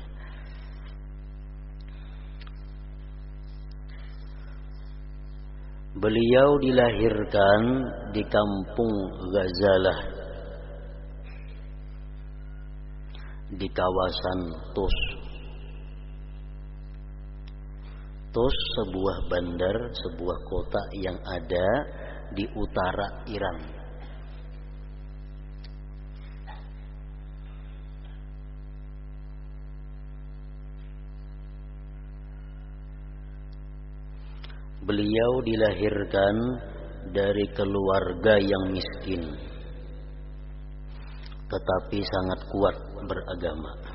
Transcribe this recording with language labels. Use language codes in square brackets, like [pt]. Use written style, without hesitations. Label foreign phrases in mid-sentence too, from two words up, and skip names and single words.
[ms] Beliau dilahirkan di kampung Ghazalah di kawasan Tus. Tus sebuah bandar, sebuah kota yang ada di utara Iran. Beliau dilahirkan dari keluarga yang miskin, tetapi sangat kuat beragama.